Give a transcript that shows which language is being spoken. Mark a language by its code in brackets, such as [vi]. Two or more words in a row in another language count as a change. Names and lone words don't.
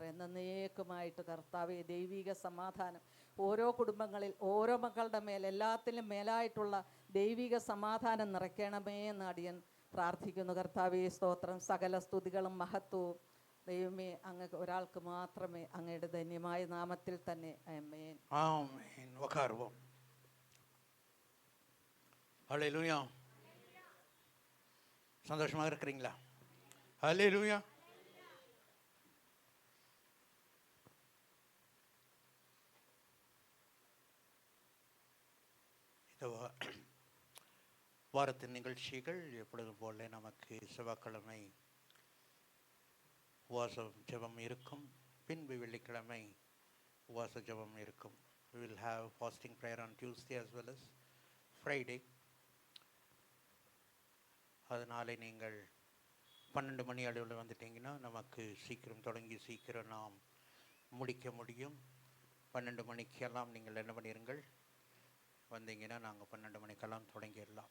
[ml] എന്നേക്കുമായിട്ട് കർത്താവെ ദൈവിക സമാധാനം ഓരോ കുടുംബങ്ങളിൽ ഓരോ മക്കളുടെ മേൽ എല്ലാത്തിലും മേലായിട്ടുള്ള ദൈവിക സമാധാനം നിറയ്ക്കണമേ എന്ന് അടിയൻ പ്രാർത്ഥിക്കുന്നു കർത്താവെ. സ്തോത്രം. സകല സ്തുതികളും മഹത്വവും ദൈവമേ അങ്ങ് ഒരാൾക്ക് മാത്രമേ അങ്ങയുടെ ധന്യമായ നാമത്തിൽ തന്നെ. ആമേൻ. [ta] ஆமென். உட்காருவோம். ஹல்லேலூயா. சந்தோஷமாக இருக்கிறீங்களா? ஹல்லேலூயா. இந்த வாரத்தின் நிகழ்ச்சிகள் எப்பொழுதும் போல நமக்கு செவ்வாய்க்கிழமை உபவாச ஜெபம் இருக்கும். பின்பு வெள்ளிக்கிழமை உபவாச ஜெபம் இருக்கும். [en] We will have fasting prayer on Tuesday as well as Friday. [ta] அதனாலே நீங்கள் 12 மணி அளவில் வந்துட்டிங்கன்னா நமக்கு சீக்கிரம் தொடங்கி சீக்கிரம் நாம் முடிக்க முடியும். 12 மணிக்கெல்லாம் நீங்கள் என்ன பண்ணிடுங்கள் வந்தீங்கன்னா நாங்கள் 12 மணிக்கெல்லாம் தொடங்கிடலாம்.